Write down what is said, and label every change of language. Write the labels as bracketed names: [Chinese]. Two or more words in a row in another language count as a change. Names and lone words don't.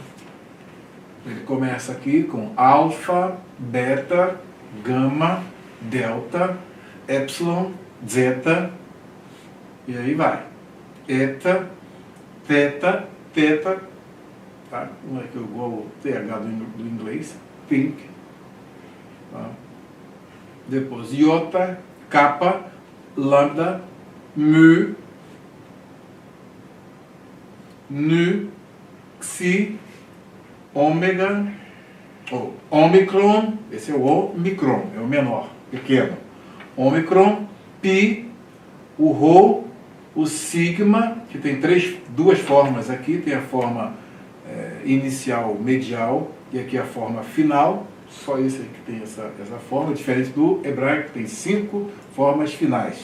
[Portuguese] Ele começa aqui com alfa, beta, gama, delta, epsilon, zeta, e aí vai. Eta, teta, teta, tá? Como é que eu vou TH do inglês? Think. Tá? Depois iota, kappa, lambda, mu, nu, xi, ômega, ou omicron, esse é o omicron, é o menor, pequeno. Omicron, pi, o rho, o sigma, que tem duas formas aqui, tem a forma inicial, medial, e aqui a forma final, só esse aqui que tem essa forma, diferente do hebraico, que tem 5 formas finais.